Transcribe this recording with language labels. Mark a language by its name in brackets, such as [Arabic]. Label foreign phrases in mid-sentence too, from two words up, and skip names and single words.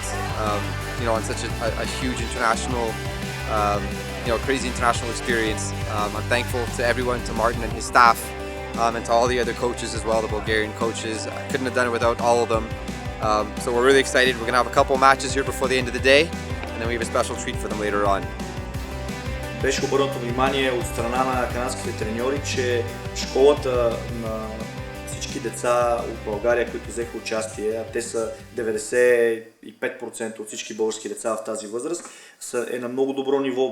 [English] On such a huge international, crazy international experience. I'm thankful to everyone, to Martin and his staff, and to all the other coaches as well, the Bulgarian coaches. I couldn't have done it without all of them. So we're really excited. We're going to have a couple matches here before the end of the day, and then we have a special treat for them later on. [Bulgarian] Беше обърнато внимание от страна на канадските треньори, че школата на всички деца от България, които взеха участие, а те са 95% от всички български деца в тази възраст, е на много добро ниво.